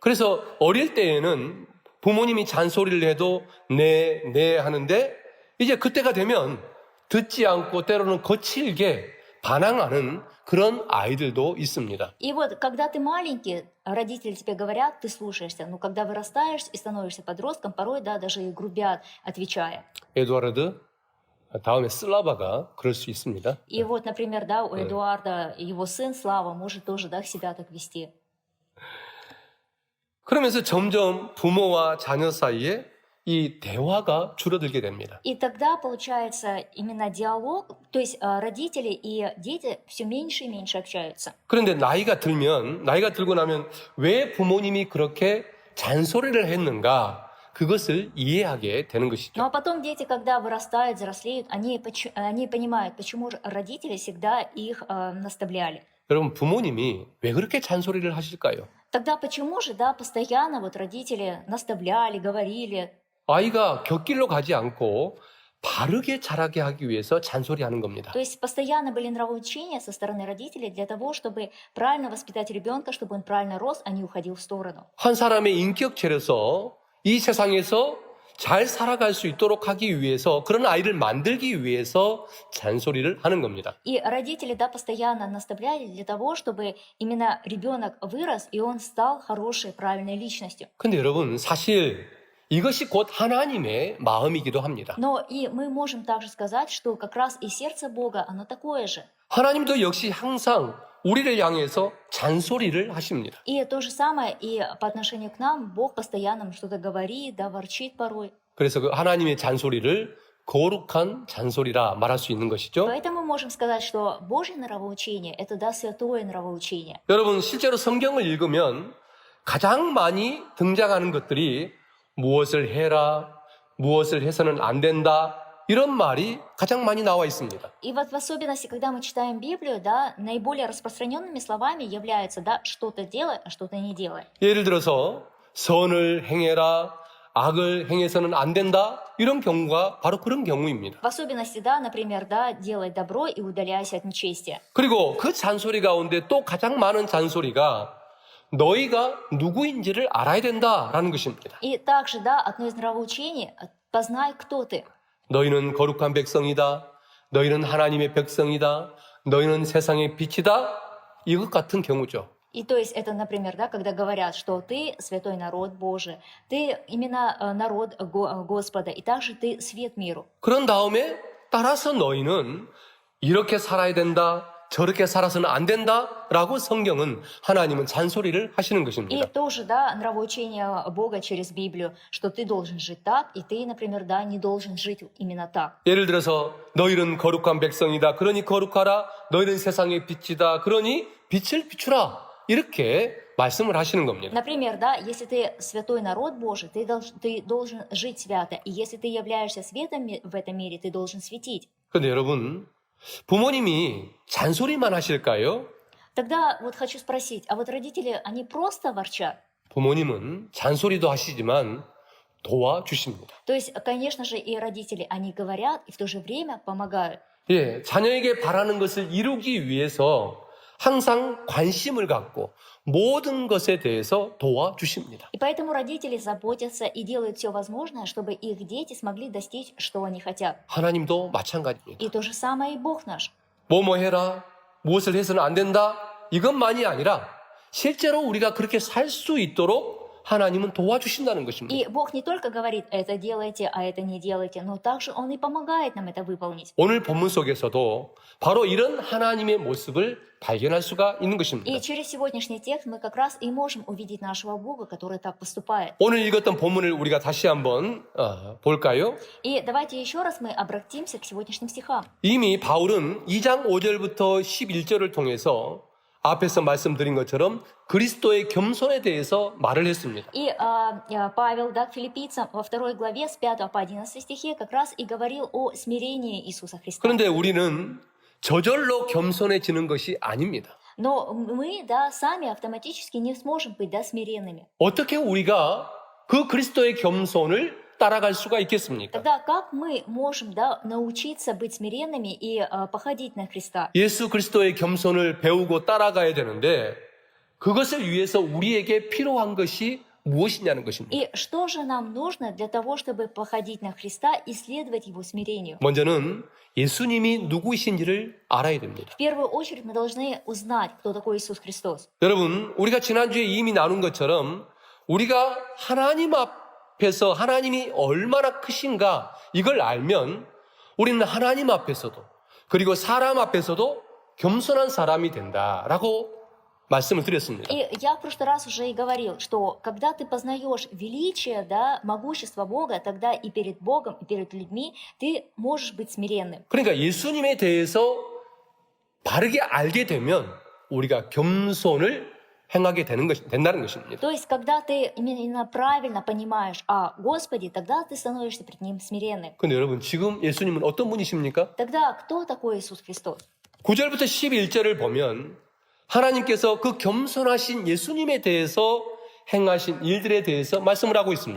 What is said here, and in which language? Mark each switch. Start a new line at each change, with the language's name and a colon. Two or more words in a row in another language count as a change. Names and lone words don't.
Korean: 그래서 어릴 때에는 부모님이 잔소리를 해도 네 하는데 이제 그때가 되면 듣지 않고 때로는 거칠게 반항하는 그런 아이들도 있습니다.
Russian: И вот когда ты маленький, родители тебе говорят, ты слушаешься, но когда вырастаешь и становишься подростком, порой, да, даже и грубят, отвечая.
Korean: 에두아르드, 다음에 슬라바가 그럴 수 있습니다.
Russian: И вот, например, да, у Эдуарда его сын Слава может тоже, да, себя так вести.
Korean: 그러면서 점점 부모와 자녀 사이에 이 대화가 줄어들게 됩니다.
Russian: И тогда получается именно диалог, то есть родители и дети все меньше и меньше общаются.
Korean: 그런데 나이가 들고 나면 왜 부모님이 그렇게 잔소리를 했는가 그것을 이해하게 되는 것이죠.
Russian: Ну а потом дети, когда вырастают, взрослеют, они понимают, почему же родители всегда их наставляли.
Korean: 여러분 부모님이 왜 그렇게 잔소리를 하실까요?
Russian: Тогда почему же, да, постоянно вот родители наставляли, говорили.
Korean: 아이가 곁길로 가지 않고 바르게 자라게 하기 위해서 잔소리하는 겁니다.
Russian: То есть постоянно были нравоучения со стороны родителей для того, чтобы правильно воспитать ребенка, чтобы он правильно рос, а не уходил в сторону.
Korean: 한 사람의 인격 차려서 이 세상에서 잘 살아갈 수 있도록 하기 위해서 그런 아이를 만들기 위해서 잔소리를 하는 겁니다.
Russian: И родители, да, постоянно наставляли для того, чтобы именно ребенок вырос и он стал хорошей, правильной личностью.
Korean: 근데 여러분 사실 이것이 곧 하나님의 마음이기도 합니다.
Russian: Но и мы можем также сказать, что как раз и сердце Бога, оно такое же.
Korean: 하나님도 역시 항상 우리를 향해서 잔소리를 하십니다.
Russian: И то же самое и по отношению к нам. Бог постоянно нам что-то говорит, да, ворчит порой.
Korean: 그래서 그 하나님의 잔소리를 거룩한 잔소리라 말할 수 있는 것이죠.
Russian: Поэтому мы можем сказать, что Божье нравоучение – это, да, святое нравоучение.
Korean: 여러분 실제로 성경을 읽으면 가장 많이 등장하는 것들이 무엇을 해라, 무엇을 해서는 안 된다 이런 말이 가장 많이 나와 있습니다.
Russian: И вот в особенности, когда мы читаем Библию, да, наиболее распространенными словами являются, да, что-то делай, а что-то не делай.
Korean: 예를 들어서 선을 행해라, 악을 행해서는 안 된다 이런 경우가 바로 그런 경우입니다.
Russian: В особенности, да, например, да, делай добро и удаляйся от нечестия.
Korean: 그리고 그 잔소리 가운데 또 가장 많은 잔소리가 너희가 누구인지를 알아야 된다라는 것입니다.
Russian: И также, да, одно из нравоучений – познай, кто ты.
Korean: 너희는 거룩한 백성이다. 너희는 하나님의 백성이다. 너희는 세상의 빛이다. 이것 같은 경우죠.
Russian: И то есть это, например, да, когда говорят, что ты святой народ Божий, ты именно народ Господа, и также ты свет миру.
Korean: 그런 다음에 따라서 너희는 이렇게 살아야 된다. 저렇게 살아서는 안 된다라고 성경은 하나님은 잔소리를 하시는
Russian: И
Korean: 것입니다.
Russian: тоже, да, нравоучение Бога через Библию, что ты должен жить так, и ты, например, да, не должен жить именно так.
Korean: 예를 들어서 너희는 거룩한 백성이다. 그러니 거룩하라. 너희는 세상의 빛이다. 그러니 빛을 비추라. 이렇게 말씀을 하시는 겁니다.
Russian: Например, да, если ты святой народ Божий, ты должен жить свято, и если ты являешься светом в этом мире, ты должен светить.
Korean: 그런데 여러분, 부모님이 잔소리만 하실까요?
Russian: Тогда вот хочу спросить, а вот родители, они просто ворчат?
Korean: 부모님은 잔소리도 하시지만 도와주십니다.
Russian: То есть, конечно же, и родители, они говорят, и в то же время помогают.
Korean: 예, 자녀에게 바라는 것을 이루기 위해서 항상 관심을 갖고 모든 것에 대해서 도와주십니다.
Russian: И поэтому родители заботятся и делают все возможное, чтобы их дети смогли достичь, что они хотят.
Korean: 하나님도 마찬가지입니다.
Russian: И то же самое и Бог наш.
Korean: 뭐뭐 해라, 무엇을 해서는 안 된다, 이것만이 아니라 실제로 우리가 그렇게 살 수 있도록 하나님은 도와주신다는 것입니다.
Russian: И Бог не только говорит, это делайте, а это не делайте, но также Он и помогает нам это выполнить.
Korean: 오늘 본문 속에서도 바로 이런 하나님의 모습을 발견할 수가 있는
Russian: И
Korean: 것입니다.
Russian: через сегодняшний текст мы как раз и можем увидеть нашего Бога, который так поступает.
Korean: 오늘 읽었던 본문을 우리가 다시 한번 볼까요?
Russian: И давайте еще раз мы обратимся к сегодняшним стихам.
Korean: 이미 바울은 2장 5절부터 11절을 통해서 앞에서 말씀드린 것처럼 그리스도의 겸손에 대해서 말을 했습니다.
Russian: И Павел, да, к филиппийцам во 2 главе с 5 по 11 стихе как раз и говорил о смирении Иисуса Христа.
Korean: 그런데 우리는 저절로 겸손해지는 것이 아닙니다.
Russian: Но мы, да, сами автоматически не сможем быть, да, смиренными.
Korean: 어떻게 우리가 그 그리스도의 겸손을 따라갈 수가 있겠습니까?
Russian: Тогда как мы можем, да, научиться быть смиренными и походить на Христа?
Korean: 예수 그리스도의 겸손을 배우고 따라가야 되는데 그것을 위해서 우리에게 필요한 것이 무엇이냐는 것입니다.
Russian: И что же нам нужно для того, чтобы походить на Христа и следовать Его смирению?
Korean: 먼저는 예수님이 누구이신지를 알아야 됩니다.
Russian: В первую очередь мы должны узнать, кто такой Иисус Христос.
Korean: 여러분, 우리가 지난주에 이미 나눈 것처럼 우리가 하나님 앞에서 하나님이 얼마나 크신가 이걸 알면 우리는 하나님 앞에서도 그리고 사람 앞에서도 겸손한 사람이 된다라고 말씀을 드렸습니다.
Russian: И я в прошлый раз уже и говорил, что когда ты познаешь величие, да, могущество Бога, тогда и перед Богом, и перед людьми ты можешь быть смиренным.
Korean: 그러니까 예수님에 대해서 바르게 알게 되면 우리가 겸손을 행하게 된다는 것입니다.
Russian: То есть, когда ты именно правильно понимаешь о Господе, тогда ты становишься перед Ним смиренным.
Korean: 근데 여러분, 지금 예수님은 어떤 분이십니까?
Russian: Тогда кто такой Иисус Христос?
Korean: 9절부터 11절을 보면 하나님께서 그 겸손하신 예수님에 대해서 행하신 일들에 대해서 말씀을 하고 있습니다.